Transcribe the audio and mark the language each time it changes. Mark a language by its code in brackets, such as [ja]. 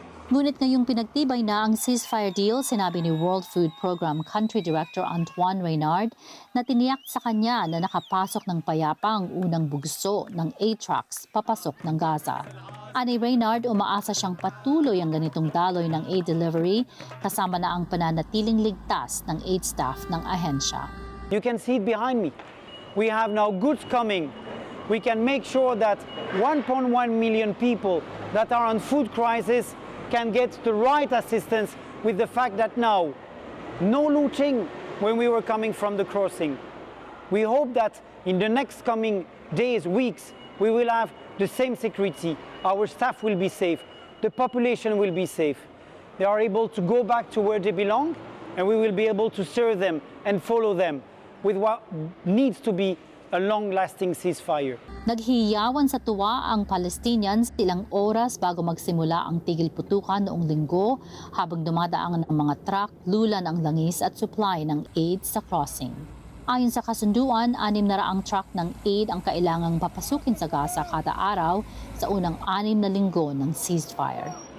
[tl] Ngunit ngayong pinagtibay na ang ceasefire deal, sinabi ni World Food Program Country Director Antoine Reynard na tiniyak sa kanya na nakapasok ng payapa ang unang bugso ng aid trucks papasok ng Gaza. Ani Reynard, umaasa siyang patuloy ang ganitong daloy ng aid delivery kasama na ang pananatiling ligtas ng aid staff ng ahensya. [en] You can see it behind me. We have now goods coming. We can make sure that 1.1 million people that are on food crisis can get the right assistance with the fact that now, no looting when we were coming from the crossing. We hope that in the next coming days, weeks, we will have the same security. Our staff will be safe. The population will be safe. They are able to go back to where they belong, and we will be able to serve them and follow them with what needs to be a long-lasting ceasefire. [tl] Naghiyawan sa tuwa ang Palestinians ilang oras bago magsimula ang tigil putukan noong Linggo habang dumadaang ng mga truck, lulan ang langis at supply ng aid sa crossing. Ayon sa kasunduan, 600 truck ng aid ang kailangang papasukin sa Gaza kada araw sa unang 6 na linggo ng ceasefire.